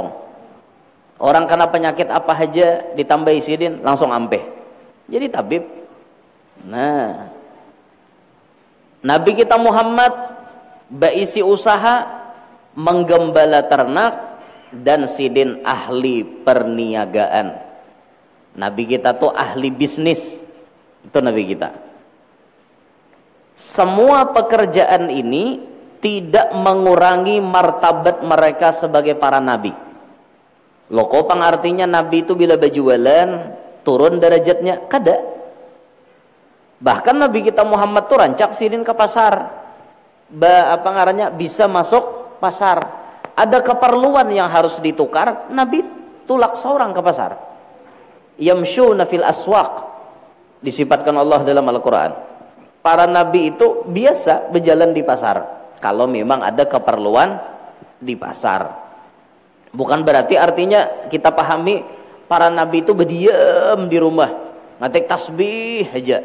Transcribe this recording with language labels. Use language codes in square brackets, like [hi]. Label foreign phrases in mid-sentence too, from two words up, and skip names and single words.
[bjn] Orang kena penyakit apa aja ditambahi sidin langsung ampeh. [id] Jadi tabib. Nah, Nabi kita Muhammad baisi usaha menggembala ternak dan sidin ahli perniagaan. Nabi kita tuh ahli bisnis. Itu Nabi kita. Semua pekerjaan ini tidak mengurangi martabat mereka sebagai para nabi. Lokopang artinya nabi itu bila berjualan turun derajatnya, kada. Bahkan Nabi kita Muhammad tuh rancak sidin ke pasar. [bjn] Apa ngarannya, bisa masuk pasar. [id] Ada keperluan yang harus ditukar, Nabi tulak seorang ke pasar. [ar] Yamshuna fil aswaq, [id] disifatkan Allah dalam Al-Quran. Para nabi itu biasa berjalan di pasar kalau memang ada keperluan di pasar. Bukan berarti artinya kita pahami para nabi itu berdiam di rumah ngatek tasbih aja.